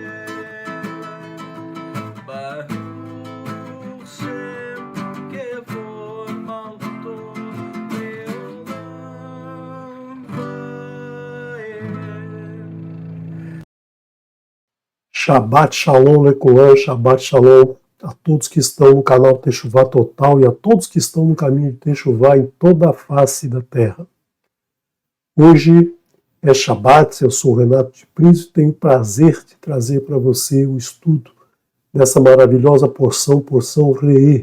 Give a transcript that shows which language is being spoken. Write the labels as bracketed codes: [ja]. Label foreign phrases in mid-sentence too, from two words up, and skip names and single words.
[he] ברוך שם כבוד מלכותו לעולם ועד. שבת שלום, לכולם, שבת שלום [pt] a todos que estão no canal Techuvá Total e a todos que estão no caminho de Techuvá em toda a face da terra. Hoje é Shabbat, eu sou o Renato de Príncipe e tenho o prazer de trazer para você o estudo dessa maravilhosa porção Re'ê.